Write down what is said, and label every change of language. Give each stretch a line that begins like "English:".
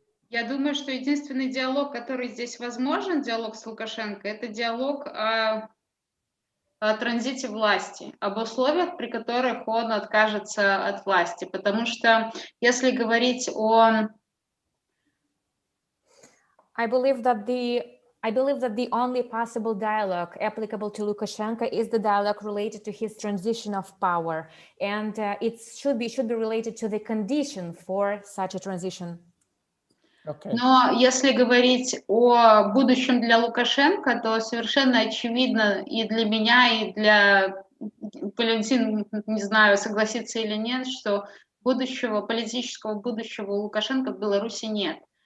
Russian: Я думаю, что единственный диалог, который здесь возможен, диалог с Лукашенко, это диалог о транзите власти, об условиях, при которых он откажется от власти. Потому что если говорить о...
English: I believe that the only possible dialogue applicable to Lukashenko is the dialogue related to his transition of power, and it should be related to the condition for such a transition. Okay.
Russian: Но если говорить о будущем для Лукашенко, то совершенно очевидно и для меня, и для Валентин, не знаю, согласится или нет, что политического будущего у Лукашенко в Беларуси нет.